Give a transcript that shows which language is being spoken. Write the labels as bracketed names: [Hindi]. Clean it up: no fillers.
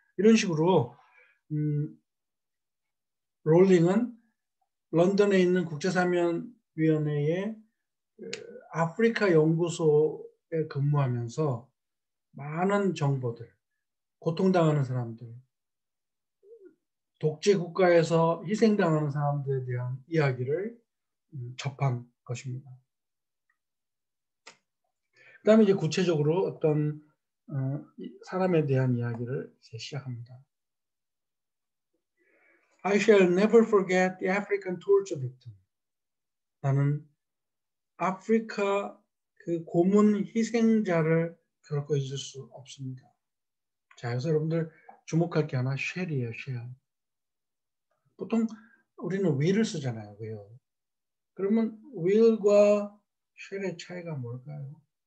[Korean] 이런 식으로 롤링은 런던에 있는 국제사면위원회의 아프리카 연구소에 근무하면서 많은 정보들, 고통당하는 사람들, 독재 국가에서 희생당하는 사람들에 대한 이야기를 접한 것입니다. 그 다음에 이제 구체적으로 어떤 사람에 대한 이야기를 이제 시작합니다. [English] I shall never forget the African torture victim. [Korean] 나는 아프리카 그 고문 희생자를 결코 잊을 수 없습니다. 자, 그래서 여러분들 주목할 게 하나 쉘이에요, 쉘. 보통 우리는 will을 쓰잖아요, will. 그러면 will과 쉘의 차이가 뭘까요?